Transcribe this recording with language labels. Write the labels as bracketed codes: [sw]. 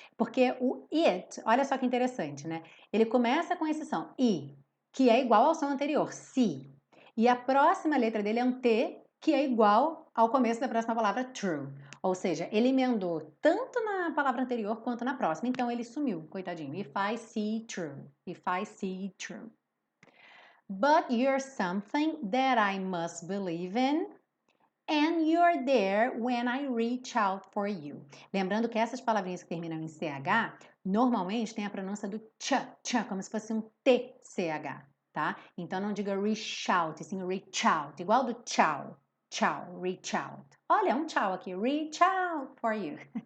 [pt] Porque o it, olha só que interessante, né? Ele começa com esse som, I, que é igual ao som anterior, si. E a próxima letra dele é um T, que é igual ao começo da próxima palavra true. Ou seja, ele emendou tanto na palavra anterior quanto na próxima. Então ele sumiu, coitadinho. [en] If I see true. If I see true. But you're something that I must believe in. And you're there when I reach out for you. [pt] Lembrando que essas palavrinhas que terminam em CH, normalmente tem a pronúncia do tch, como se fosse um TCH, tá? Então não diga reach out, sim reach out, igual do tchau. Tchau, reach out. Olha, um tchau aqui. [en] Reach out for you.